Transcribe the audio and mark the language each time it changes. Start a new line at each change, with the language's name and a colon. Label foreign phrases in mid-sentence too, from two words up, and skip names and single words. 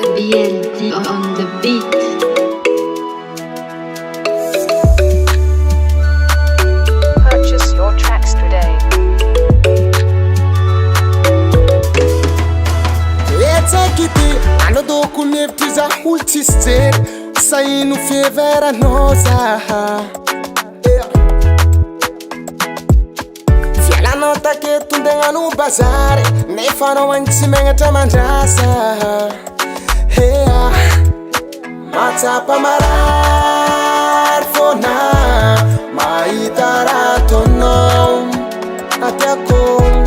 English: BLD on the beat. Purchase your tracks today.
Malagasy: Etsakity anadoko mevitry za olo tsisy jery saino fieveranao zaha fialanao taketo ndegnano bazary nefa anao agny tsy megnatra mandrasa ea matsapa marary fôna mahita raha ataonao atiako